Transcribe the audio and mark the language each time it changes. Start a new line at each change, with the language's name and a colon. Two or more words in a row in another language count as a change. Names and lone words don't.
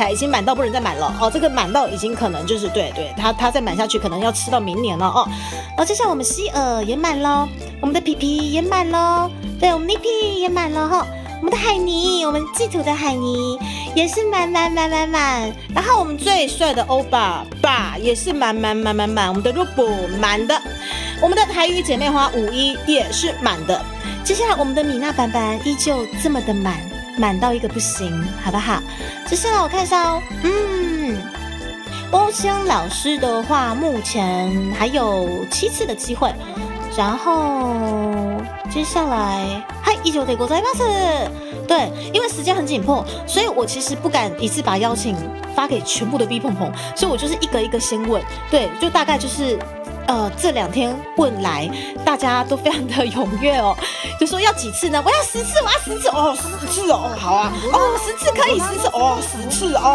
Chinese: 彩已经满到不能再满了这个满到已经可能就是对他再满下去可能要吃到明年了接下来我们希尔也满了，我们的皮皮也满了，对，我们 Nippy 也满了我们的海尼，我们祭土的海尼也是满，然后我们最帅的欧巴爸也是满，我们的 Rubo 满的，我们的台语姐妹花51也是满的，接下来我们的米娜板板依旧这么的满到一个不行，好不好？接下来我看一下欧香老师的话目前还有7次的机会，然后接下来
Japanese: 以上でございます。
Chinese: 对，因为时间很紧迫，所以我其实不敢一次把邀请发给全部的 B 碰碰，所以我就是一个一个先问。对，就大概就是这2天问来，大家都非常的踊跃就说要几次呢？我要10次，我要10次10次好啊10次可以10次10次